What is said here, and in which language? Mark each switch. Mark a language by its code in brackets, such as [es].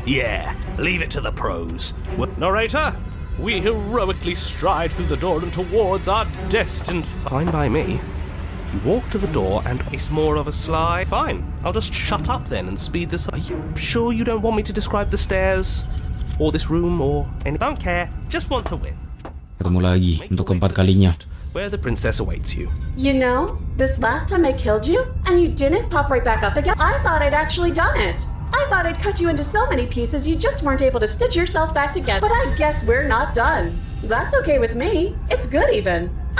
[en] Yeah, leave it to the pros. Narrator, we heroically stride through the door and towards our destined... Fine by me. You walk to the door and it's more of a slide. Fine, I'll just shut up then and speed this up. Are you sure you don't want me to describe the stairs? Or this room or any... Don't care, just want to win. [id] Ketemu lagi untuk keempat kalinya. [en] Where the princess awaits you. You know, this last time I killed you, and you didn't pop right back up again, I thought I'd actually done it. I thought I'd cut you into so many pieces you just weren't able to stitch yourself back together. But I guess we're not done. That's okay with me. It's good even.